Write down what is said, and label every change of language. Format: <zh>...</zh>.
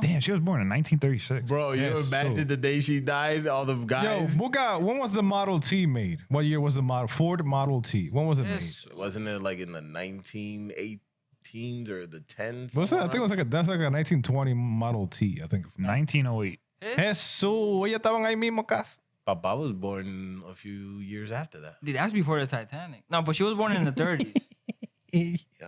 <en>Damn, she was born in 1936. Bro, you Yes, imagine so- the day she died? All the yo, guys. when was the Model T made? What year was the Ford Model T? When was it made? Yes. Wasn't it like in the 1918s or the 10s? What's that? I think it was that's like a 1920 Model T. I think. 1908.</en> <es>Jesús, ellos estaban ahí mismo casi.</es> <en>Papa was born a few years after that. Dude, that's before the Titanic. No, but she was born in the 30s.</en>